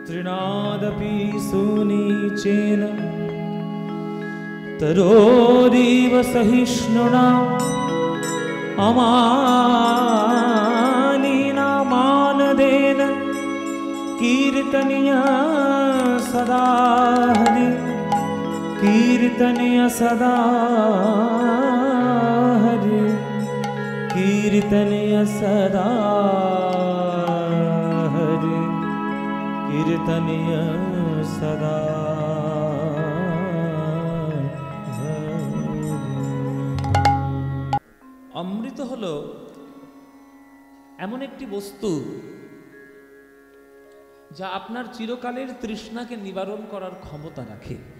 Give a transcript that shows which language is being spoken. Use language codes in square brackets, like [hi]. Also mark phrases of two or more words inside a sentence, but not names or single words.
[sa] तृणादपि सुनीचेन तरोरीव सहिष्णुना अमानिना मानदेन कीर्तनीय सदा हरि कीर्तनीय सदा हरि कीर्तनीय सदा हरि कीर्तनीय सदा। [bn] অমৃত হলো এমন একটি বস্তু যা আপনার চিরকালের তৃষ্ণাকে নিবারণ করার ক্ষমতা রাখে।